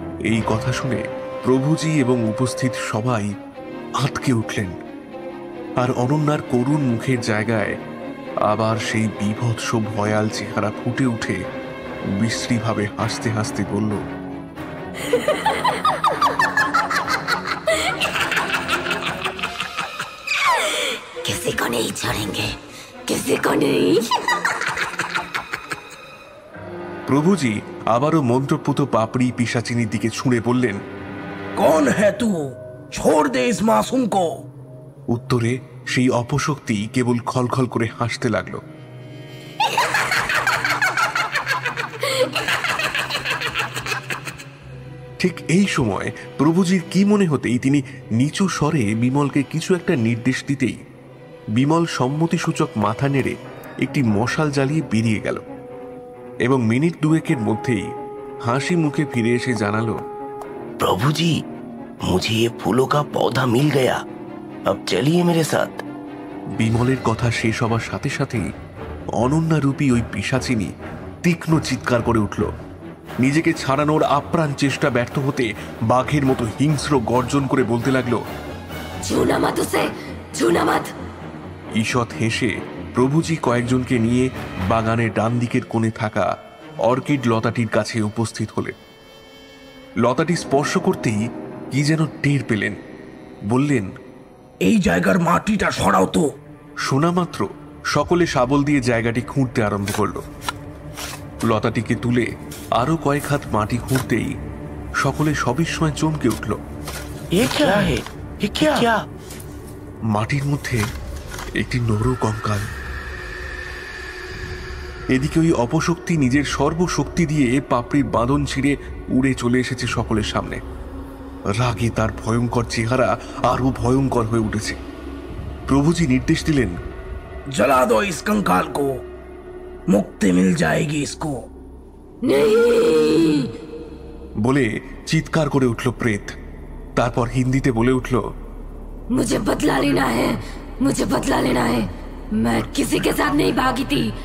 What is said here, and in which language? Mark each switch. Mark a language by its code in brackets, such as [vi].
[bn] এই কথা শুনে প্রভুজি এবং উপস্থিত সবাই আঁতকে উঠলেন, আর অনন্যার করুণ মুখের জায়গায় আবার সেই বীভৎস ভয়াল চেহারা ফুটে উঠে বিশ্রীভাবে হাসতে হাসতে বলল, [hi] किसी को नहीं छोड़ेंगे, किसी को नहीं। [bn] প্রভুজি আবারও মন্ত্রপুত পাপড়ি পিশাচিনীর দিকে ছুঁড়ে বললেন, [hi] कौन है तू? छोड़ दे इस मासूम को। [bn] উত্তরে সেই অপশক্তি কেবল খলখল করে হাসতে লাগলো। ঠিক এই সময় প্রভুজির কি মনে হতেই তিনি নিচু স্বরে বিমলকে কিছু একটা নির্দেশ দিতেই বিমল সম্মতিসূচক মাথা নেড়ে একটি মশাল জ্বালিয়ে বেরিয়ে গেল এবং মিনিট দুয়েকের মধ্যেই হাসি মুখে ফিরে এসে জানালো, [hi] प्रभु जी, मुझे ये फूलों का पौधा मिल गया, अब चलिए मेरे साथ। [bn] বিমলের কথা শেষ হবার সাথে সাথেই অনন্যারূপী ওই পিশাচিনী তীক্ষ্ণ চিৎকার করে উঠল। নিজেকে ছাড়ানোর আপ্রাণ চেষ্টা ব্যর্থ হতে বাঘের মতো হিংস্র গর্জন করে বলতে লাগলো, [hi] छूना मत उसे, छूना मत। [bn] ঈষৎ হেসে প্রভুজি কয়েকজনকে নিয়ে বাগানের ডান দিকের কোণে থাকা অর্কিড লতাটির কাছে উপস্থিত হলেন। লতাটি স্পর্শ করতেই কি যেন টের পেলেন, বললেন, এই জায়গার মাটিটা সরাও তো। শোনা মাত্র সকলে শাবল দিয়ে জায়গাটি খুঁড়তে আরম্ভ করল। লতাটিকে তুলে আরো কয়েক হাত মাটি খুঁড়তেই সকলে সবিস্ময়ে চমকে উঠল। [hi] ये क्या है? ये क्या? [bn] মাটির মধ্যে একটি নর কঙ্কাল। এদিকে ওই অপশক্তি নিজের সর্বশক্তি দিয়ে পাপড়ির বাঁধন ছিঁড়ে উড়ে চলে এসেছে সকলের সামনে। রাগে তার ভয়ঙ্কর চেহারা আরো ভয়ঙ্কর হয়ে উঠেছে। প্রভুজি নির্দেশ দিলেন, [hi] जला दो इस कंकाल को, मुक्ति मिल जाएगी इसको। नहीं। [bn] বলে চিৎকার করে উঠল প্রেত। তারপর হিন্দিতে বলে উঠল, [hi] मुझे बदला लेना है, मुझे बदला लेना है। मैं किसी के साथ नहीं भागी थी।